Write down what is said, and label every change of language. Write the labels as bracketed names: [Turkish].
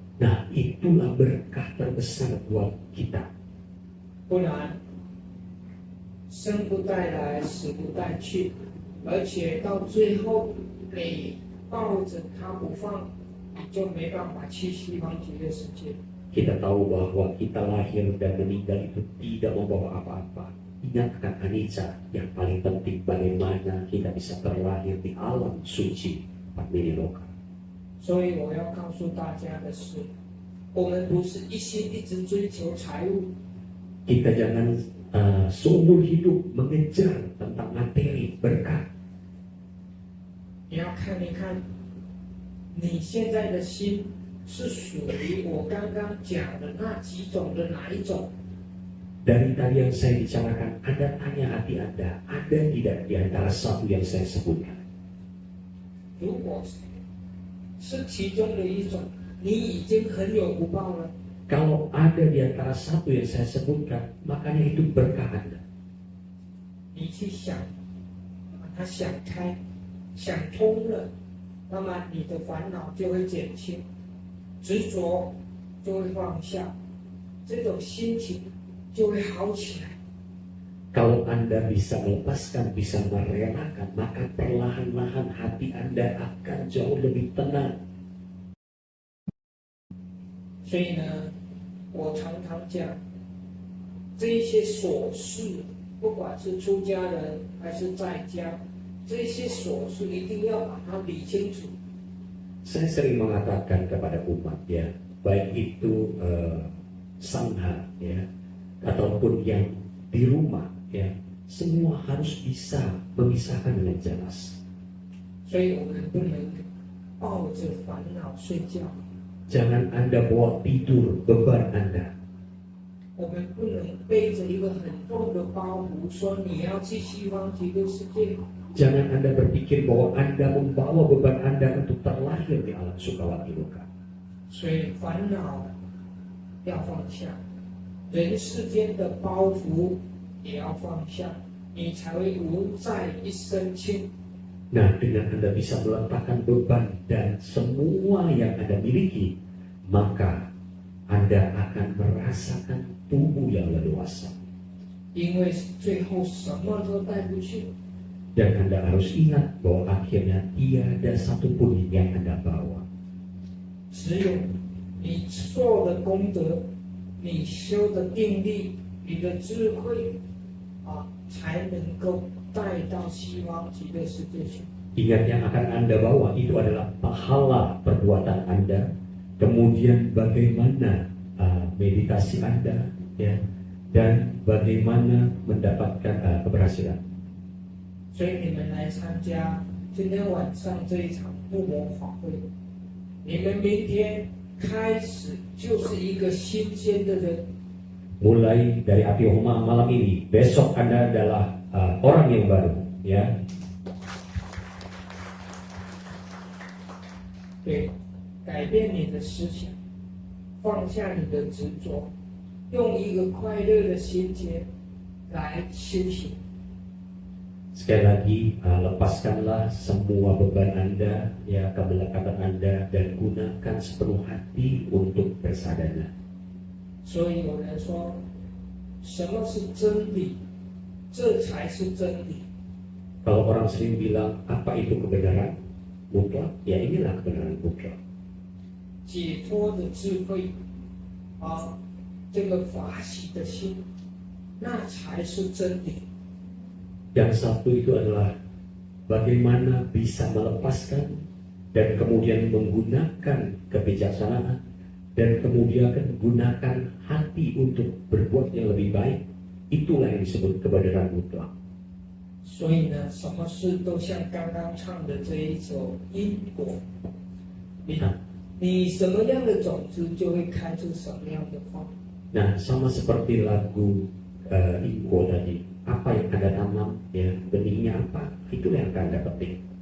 [Indonesian] Nah, itulah berkah terbesar buat kita. [Chinese] 不然，生不带来，死不带去，而且到最后，你抱着它不放，你就没办法去西方极乐世界。 [Indonesian] Kita tahu bahwa kita lahir dan meninggal itu tidak membawa apa-apa. Ingat akan anicca, yang paling penting bagaimana kita bisa terlahir di alam suci Padminiloka. [Chinese] 所以我要告诉大家的是，我们不是一心一直追求财物， [Indonesian] Kita jangan seumur hidup mengejar tentang materi berkah. [Chinese] 你要看一看你现在的心是属于我刚刚讲的那几种的哪一种？ [Indonesian] Dari tadi yang saya bicarakan, Anda tanya hati Anda, ada tidak di antara satu yang saya sebutkan? [Chinese] 如果是其中的一种，你已经很有福报了。 [Indonesian] Kalau ada di antara satu yang saya sebutkan, makanya itu berkah Anda. [Chinese] 你去想，把它想开，想通了，那么你的烦恼就会减轻，执着就会放下，这种心情就会好起来。 [Indonesian] Kalau Anda bisa melepaskan, bisa merelakan, maka perlahan-lahan hati Anda akan jauh lebih tenang. [Chinese] 所以呢，我常常讲，这一些琐事，不管是出家人还是在家，这些琐事一定要把它理清楚。 [Indonesian] Saya sering mengatakan kepada umat ya, baik itu sangha ya, ataupun yang di rumah ya, semua harus bisa memisahkan dengan jelas. [Chinese] 所以我们不能抱着烦恼睡觉， [Indonesian] Jangan Anda bawa tidur beban Anda. [Chinese] 我们不能背着一个很重的包袱，说你要去西方极乐世界。 [Indonesian] Jangan Anda berpikir bahwa Anda membawa beban Anda untuk terlahir di alam Sukawati Loka. [Chinese] 所以烦恼要放下，人世间的包袱也要放下，你才会无债一身轻。 [Indonesian] Nah, dengan Anda bisa meletakkan beban dan semua yang Anda miliki, maka Anda akan merasakan tubuh yang leluasa. [Chinese] 因为最后什么都带不去， [Indonesian] Dan Anda harus ingat bahwa akhirnya tiada satupun yang Anda bawa. [Chinese] 只有你做的功德，你修的定力，你的智慧才能够带到西方极乐世界去。 [Indonesian] Ingat yang akan Anda bawa itu adalah pahala perbuatan Anda, kemudian bagaimana meditasi Anda, ya, dan bagaimana mendapatkan keberhasilan. [Chinese] 所以你们来参加今天晚上这一场不魔法会，你们明天开始就是一个新鲜的人。 [Indonesian] Mulai dari api homa malam ini, besok Anda adalah orang yang baru, ya. [Chinese] 对，改变你的思想，放下你的执着，用一个快乐的心情来修行。 [Indonesian] Sekali lagi, lepaskanlah semua beban Anda, ya, kemelekatan Anda, dan gunakan sepenuh hati untuk bersadana. [Chinese] 所以有人说，什么是真理？这才是真理。 [Indonesian] Kalau orang sering bilang, apa itu kebenaran mutlak? Ya, inilah kebenaran mutlak. [Chinese] 解脱的智慧这个法喜的心，那才是真理。 [Indonesian] Yang satu itu adalah bagaimana bisa melepaskan dan kemudian menggunakan kebijaksanaan dan kemudian gunakan hati untuk berbuat yang lebih baik. Itulah yang disebut kebenaran mutlak. [Chinese] 所以呢，什么事都像刚刚唱的这一首因果，你什么样的种子就会开出什么样的花。 [Indonesian] Nah, sama seperti lagu Inko tadi, apa yang Anda tanam, ya, benihnya apa, itulah yang akan Anda petik.